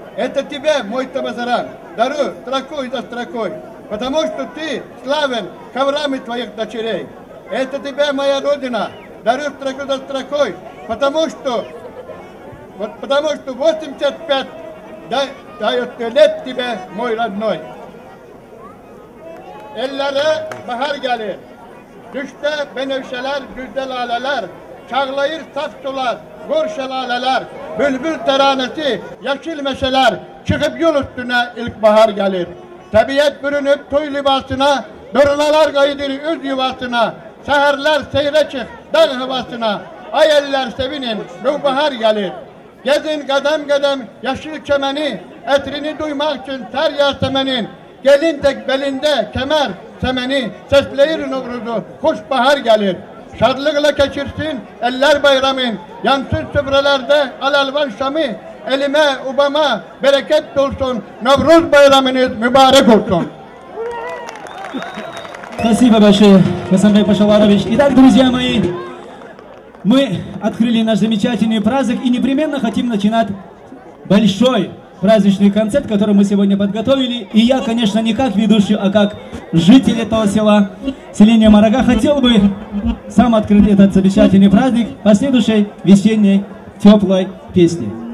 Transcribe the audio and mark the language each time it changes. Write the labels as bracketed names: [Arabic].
[Russian] Это тебя, мой Табасаран, дарю строкой за строкой, потому что ты славен коврами твоих дочерей. Это тебя, моя родина, дарю строку за строкой, потому что 85 дает лет тебе, мой родной. [Azerbaijani] Ellere bahar gelir, düşte benevşeler, güzel laleler, çağlayır saf sular, gor şelaleler, bülbül teranesi, yeşil meşeler, çıkıp yol üstüne ilkbahar gelir. Tabiat bürünüp toy libasına, dörünalar kaydır öz yuvasına, seherler seyre çık dağ havasına, ay eller sevinin, bahar gelir. Gezin kadem kadem yeşil çemeni, etrini duymak için ter yasemenin, gelin tek belinde kemer semeni, sesleyir Novruz'u, hoş bahar gelir. Şadlıkla geçirsin eller bayramın, yansın süfrelerde alalvan şamı, elime, ubama bereket olsun, Novruz bayramınız mübarek olsun. [Russian] Спасибо большое, Хасанбек Пашаларович. Итак, друзья мои, мы открыли наш замечательный праздник и непременно хотим начинать большой праздничный концерт, который мы сегодня подготовили. И я, конечно, не как ведущий, а как житель этого села, селения Марага, хотел бы сам открыть этот замечательный праздник последующей весенней теплой песни.